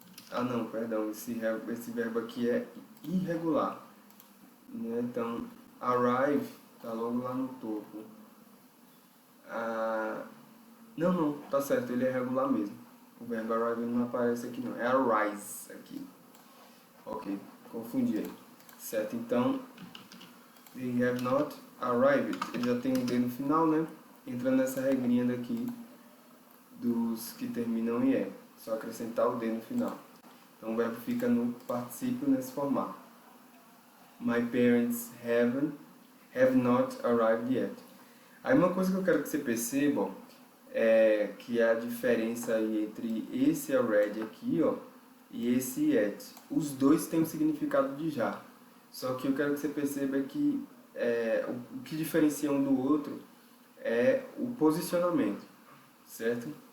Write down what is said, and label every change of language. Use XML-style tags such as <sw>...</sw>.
<pt>Ah não, perdão, esse verbo aqui é irregular. Né? Então, arrive está logo lá no topo. Não, tá certo, ele é regular mesmo. O verbo arrive não aparece aqui não, é arise aqui. Ok, confundi aí. Certo, então,</pt> <en>they have not arrived.</en> <pt>Ele já tem um D no final, né? Entra nessa regrinha daqui dos que terminam em E. Só acrescentar o D no final. Então o verbo fica no particípio nesse formato.</pt> <en>My parents have not arrived yet.</en> <pt>Aí uma coisa que eu quero que você perceba é que a diferença aí entre esse already aqui, ó, e esse yet. Os dois têm o significado de já. Só que eu quero que você perceba que o que diferencia um do outro é o posicionamento, certo?</pt>